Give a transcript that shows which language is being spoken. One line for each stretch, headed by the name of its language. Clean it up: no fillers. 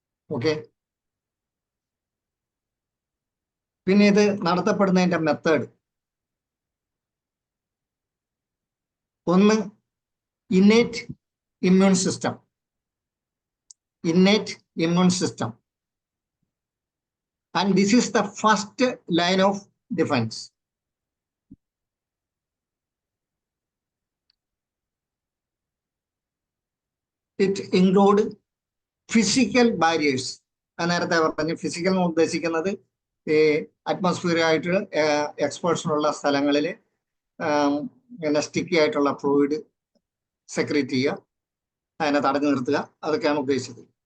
Malayalam: Okay. പിന്നെ ഇത് നടത്തപ്പെടുന്നതിന്റെ method ഒന്ന് innate immune system.
English: Innate immune system, and this is the first line of defense. It include physical barriers.
Malayalam: നേരത്തെ പറഞ്ഞു physical എന്ന് ഉദ്ദേശിക്കുന്നത് അറ്റ്മോസ്ഫിയർ ആയിട്ട് എക്സ്പോഷർ ഉള്ള സ്ഥലങ്ങളിൽ സ്റ്റിക്കി ആയിട്ടുള്ള ഫ്ലൂയിഡ് സെക്രീറ്റ് ചെയ്യുക, അതിനെ തടഞ്ഞു നിർത്തുക, അതൊക്കെയാണ് ഉദ്ദേശിച്ചത്.